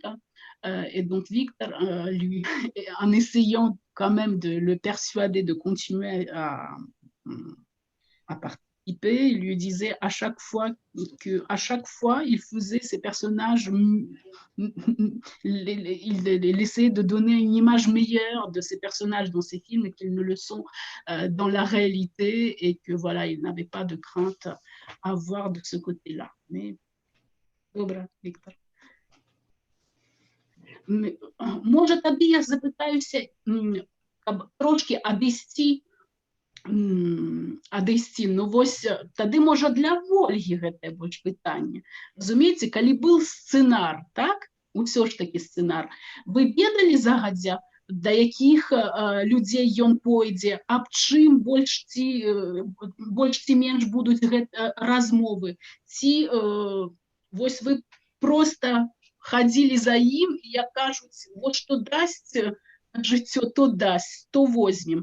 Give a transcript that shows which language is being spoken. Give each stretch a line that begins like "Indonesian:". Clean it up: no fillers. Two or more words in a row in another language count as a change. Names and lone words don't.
French: Et donc, Victor, lui, en essayant quand même de le persuader de continuer à participer, il lui disait à chaque fois il faisait ces personnages, il essayait de donner une image meilleure de ces personnages dans ces films qu'ils ne le sont dans la réalité, et que voilà, il n'avait pas de crainte à avoir de ce côté-là.
Belarusian: Mais
Ukrainian: добре, Віктор. Може, тобі я запитаюся, трошки
Belarusian: адысці, ну вось тады можа для Вольгі гэтае больш пытанне. Разумееце, калі был сцэнар, так, усё ж такі сцэнар, вы ведалі загадзя, да якіх людзей ён пойдзе, аб чым больш ці менш будуць размовы, ці вось вы проста хадзілі за ім, і як кажуць, вот што дасць жыццё, то дасць, то возьмем.